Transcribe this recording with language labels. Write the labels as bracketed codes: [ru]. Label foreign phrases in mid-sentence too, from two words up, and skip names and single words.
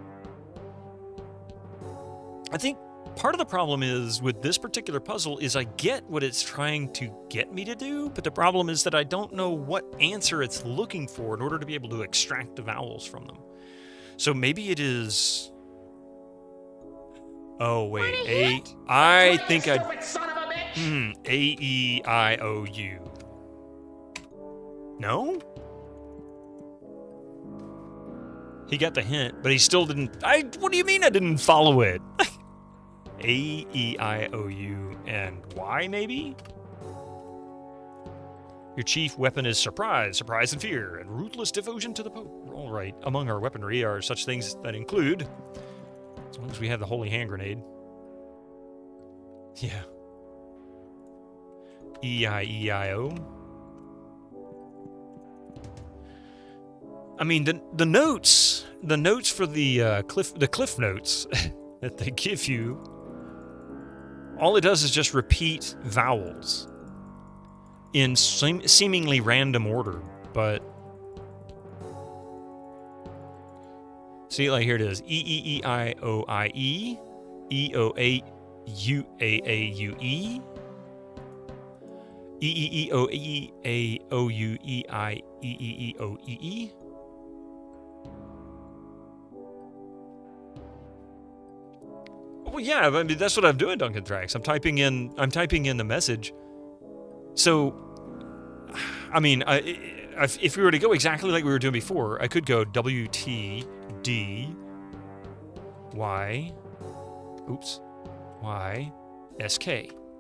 [en] I think part of the problem is with this particular puzzle is I get what it's trying to get me to do, but the problem is that I don't know what answer it's looking for in order to be able to extract the vowels from them. So maybe it is... Oh, wait. I think I... A-E-I-O-U. No? He got the hint, but he still didn't... What do you mean I didn't follow it? A-E-I-O-U and Y, maybe? Your chief weapon is surprise, surprise and fear, and ruthless devotion to the Pope. All right. Among our weaponry are such things that include... As long as we have the holy hand grenade. Yeah. E-I-E-I-O. I mean, the notes for the cliff notes that they give you, all it does is just repeat vowels in seemingly random order, but see, like here it is: E-E-E-I-O-I-E, E-O-A-U-A-A-U-E, E-E-E-O-E-A-O-U-E-I-E-E-E-O-E-E. Well, yeah, I mean, that's what I'm doing, Duncan Thrax. I'm typing in the message. So, I mean, if we were to go exactly like we were doing before, I could go W-T-D-Y, oops, Y-S-K.